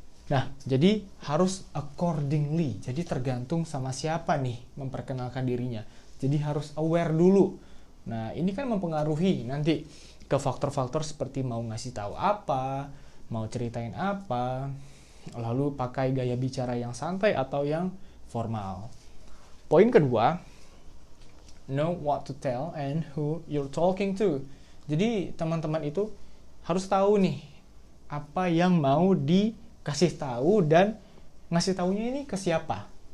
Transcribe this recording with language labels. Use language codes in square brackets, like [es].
[id] Nah, jadi harus accordingly. Jadi tergantung sama siapa nih memperkenalkan dirinya. Jadi harus aware dulu. Nah, ini kan mempengaruhi nanti ke faktor-faktor seperti mau ngasih tahu apa, mau ceritain apa, lalu pakai gaya bicara yang santai atau yang formal. Poin kedua, [en] know what to tell and who you're talking to. [id] Jadi teman-teman itu harus tahu nih apa yang mau dikasih tahu dan ngasih tahunya ini ke siapa.